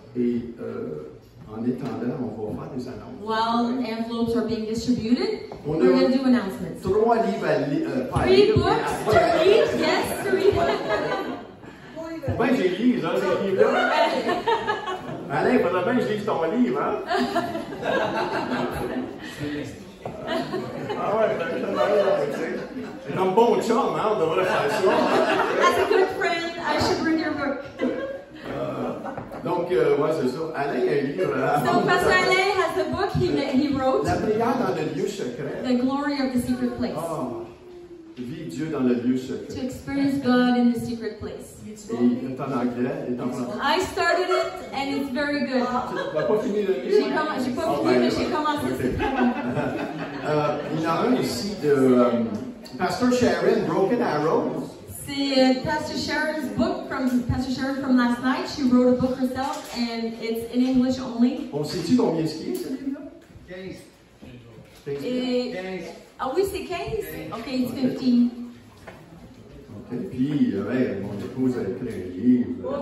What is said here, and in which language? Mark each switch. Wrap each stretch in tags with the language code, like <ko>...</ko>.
<fr>Et en attendant, on va faire des annonces.</fr> <en>While envelopes are being distributed,</en> <fr>On</fr> <en>we're going to do announcements.</en> <fr>3 livres à lire.</fr> <en>3 books to read, yes, to read.</en> <fr>Faut bien que je les lise, hein, ces livres-là. Alain, il faudrait bien que je lise ton livre, hein? Ah ouais, c'est comme bon chum, hein, on devrait faire ça.</fr> <en>As a good friend, I should read your book.</en> <fr>Donc, ouais, c'est ça. Alain a un livre.</fr> <en>So Pastor Alain has the book he wrote,</en> <fr>La prière dans le lieu secret.</fr> <en>The Glory of the Secret Place.</en> <fr>Ah, vivre Dieu dans le lieu</fr> <en>To</en> <fr>secret.</fr> <en>experience God in the secret place.</en> <fr>Et il est en anglais, il est en français.</fr> <en>I started it and it's very good.</en> <fr>Tu n'as pas fini le livre? J'ai pas fini, mais j'ai commencé. C'est très bon. Il y en a un ici de Pastor Sharon, Broken Arrows. C'est</fr> <en>Pastor Sharon's book from Pastor Sharon from last night. She wrote a book herself and it's in English only.</en> <fr>On sait-tu combien ce qui est, ce livre-là? 15. Et, ah oui, c'est 15?</fr> <en>Ok, it's 15. OK.</en> <fr>Puis, ouais, mon épouse a écrit un livre.</fr>